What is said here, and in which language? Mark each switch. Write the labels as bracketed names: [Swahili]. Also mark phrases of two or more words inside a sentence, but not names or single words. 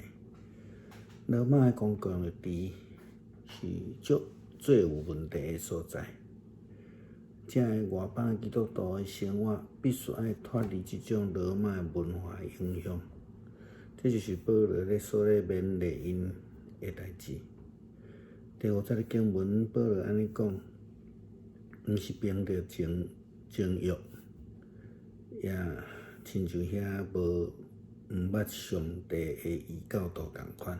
[Min Nan Chinese] 罗马的公共的治是最有问题的所在。正的外邦基督徒的生活必须爱脱离这种罗马的文化的影响，这就是保罗所勉励因的代志。第5节的经文，保罗安尼讲：毋是凭着情欲，也亲像遐毋捌上帝的异教徒同款。